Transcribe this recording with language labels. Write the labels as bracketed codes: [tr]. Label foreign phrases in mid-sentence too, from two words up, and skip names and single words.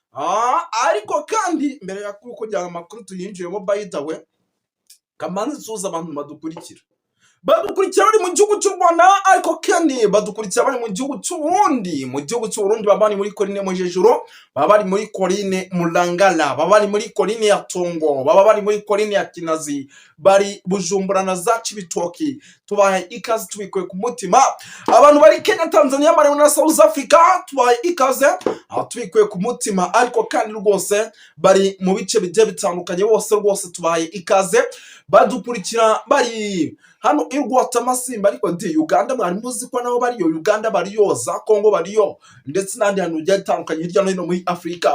[rw] ariko kandi mbere ya kujyana amakuru tuyinjiyemo [en] by the way, [rw] kamanzi suza abantu badukurikira bari mu gihugu cy'u Rwanda, ariko kandi badukurikira bari mu gihugu cy'Uburundi. Mu gihugu cy'Uburundi baba bari muri Coline Mujejuru, baba bari muri Coline Mulangala, baba bari muri Coline ya Tongo, baba bari muri Coline ya Kinazi, bari Bujumbura na za Cibitoki. Tubahe ikaze tubikuye ku mutima. Abantu bari Kenya, Tanzania, Malawi na South Africa, tubahe ikaze tubikuye ku mutima. Ariko kandi rwose bari mu bice bigiye bitandukanye, bose rwose tubahe ikaze badukurikira bari hano i Rwatamasimba. Ariko ndi Uganda, mwari muzi ko nabo bariyo, Uganda bariyo, za Congo bariyo, ndetse n'andi hantu bigiye bitandukanye hirya no hino muri Afrika.